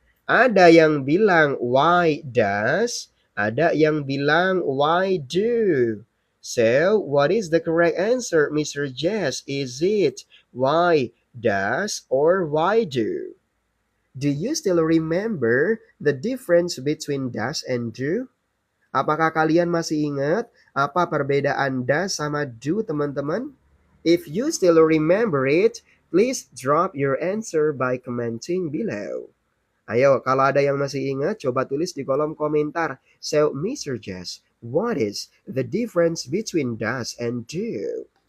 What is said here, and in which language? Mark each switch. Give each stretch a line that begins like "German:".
Indonesian: Ada yang bilang
English: why does,
Indonesian: ada yang bilang
English: why do. So, what is the correct answer, Mr. Jess? Is it why does or why do? Do you still remember the difference between does and do?
Indonesian: Apakah kalian masih ingat apa perbedaan does sama do, teman-teman?
English: If you still remember it, please drop your answer by commenting below.
Indonesian: Ayo, kalau ada yang masih ingat, coba tulis di kolom komentar.
English: So, Mr. Jess, what is the difference between does and do?